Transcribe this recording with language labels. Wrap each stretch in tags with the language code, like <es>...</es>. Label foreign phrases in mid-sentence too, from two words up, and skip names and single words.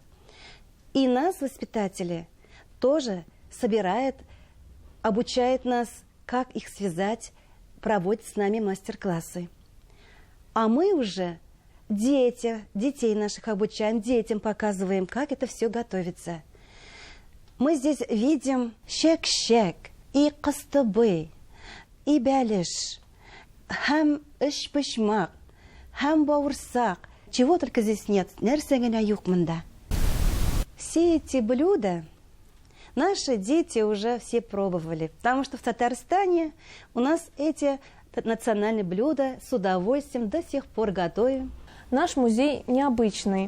<ru>И нас, воспитатели, тоже собирает, обучает нас, как их связать, проводит с нами мастер-классы. А мы уже детей наших обучаем, детям показываем, как это все готовится. Мы здесь видим шек-шек, и кыстыбый, и бәлеш, һәм эш-пышмак, һәм бауырсак. Чего только здесь нет,</ru> <tt>нәрсәгенә юк монда.</tt> <ru>Все эти блюда наши дети уже все пробовали, потому что в Татарстане у нас эти национальные блюда с удовольствием до сих пор готовим. Наш музей необычный.</ru>